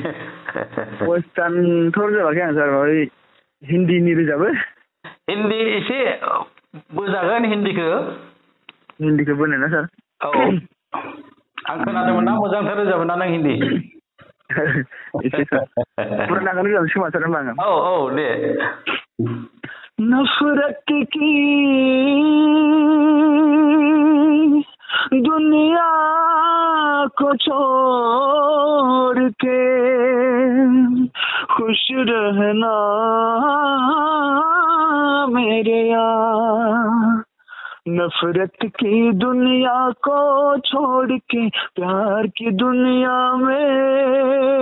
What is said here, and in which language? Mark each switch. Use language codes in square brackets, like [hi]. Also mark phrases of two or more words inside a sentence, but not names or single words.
[brx] वेस्टार्नथ' रोजाबाखै आं सार माबा हिन्दीनि रोजाबो हिन्दी एसे बोजागोन हिन्दीखौ बोनायना सार आं खोनादोंमोन ना मोजांथार रोजाबो ना नों हिन्दी एसे सार पुरानाखौनो रोजाबनोसै खोमा सार होनबा आङो दे [hi] नफरत की दुनिया को छोड़ के खुश रहना मेरे यार नफरत की दुनिया को छोड़ के प्यार की दुनिया में